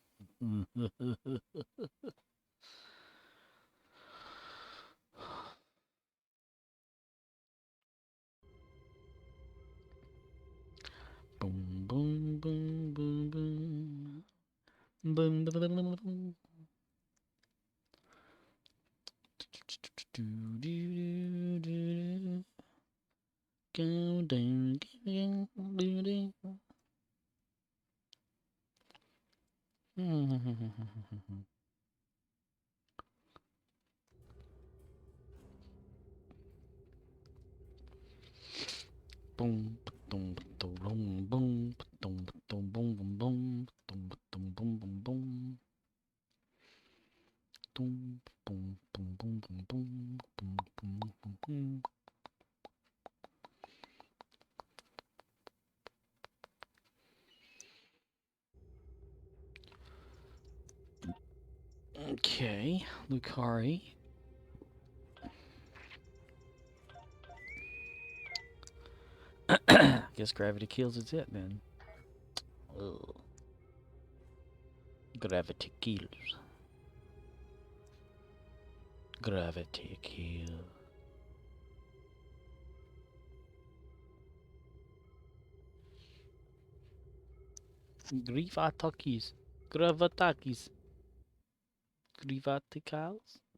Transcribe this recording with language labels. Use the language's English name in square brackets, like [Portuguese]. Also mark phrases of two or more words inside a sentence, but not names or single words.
[English] Boom, boom, boom, boom, boom. Boom, boom, boom, boom, boom. Do, do, do, do. Go down, do, do, do. Boom, boom, boom, boom, boom, boom, boom, boom, boom, boom, boom, boom, boom, boom, boom. Boom, boom, boom, boom, boom, boom, boom, boom, boom, boom. Okay, Lucari. Guess gravity kills is it then. Ugh. Gravity kills. Gravity kills. Grivatakis. Gravatakis. Grivaticals?